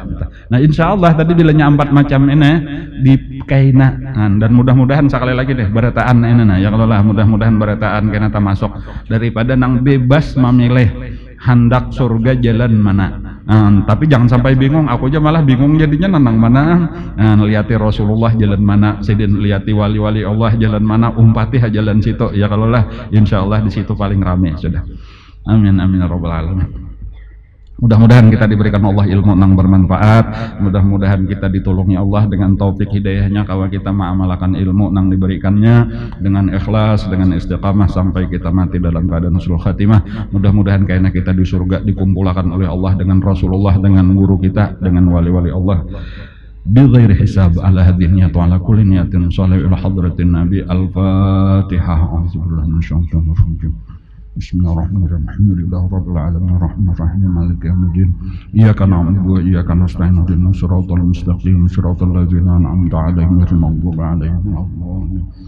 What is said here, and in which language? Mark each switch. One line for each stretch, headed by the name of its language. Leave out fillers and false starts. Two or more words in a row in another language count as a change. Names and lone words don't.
Banjar: Nah
Arabic: إن شاء الله
Banjar: tadi bilanya 4 macam ini di kaina, dan mudah-mudahan sekali lagi deh berataan ini nah ya kalau lah mudah-mudahan berataan kena termasuk daripada nang bebas memilih hendak surga jalan mana. Tapi jangan sampai bingung, aku aja malah bingung jadinya nang mana. Lihati Rasulullah jalan mana, sedin lihati wali-wali Allah jalan mana, umpati jalan situ ya kalau lah
Arabic: إن شاء الله
Banjar: di situ paling rame sudah.
Arabic: آمين آمين يا رب العالمين.
Indonesian: Mudah-mudahan kita diberikan Allah ilmu yang bermanfaat. Mudah-mudahan kita ditolongi Allah dengan taufik hidayahnya kalau kita mengamalkan ilmu yang diberikannya dengan ikhlas, dengan istiqamah sampai kita mati dalam keadaan
Arabic: حسن الخاتمة.
Indonesian: Mudah-mudahan karena kita di surga dikumpulkan oleh Allah dengan Rasulullah, dengan guru kita, dengan wali-wali Allah
Arabic: بغير حساب على هذه النية وعلى كل نية صالحة إلى حضرة النبي. Al-Fatihah. أعوذ بالله من الشيطان الرجيم. بسم الله الرحمن الرحيم. الحمد لله رب العالمين الرحمن الرحيم مالك يوم الدين. إياك نعبد وإياك نستعين اهدنا الصراط المستقيم صراط الذين أنعمت عليهم غير المغضوب عليهم ولا الضالين.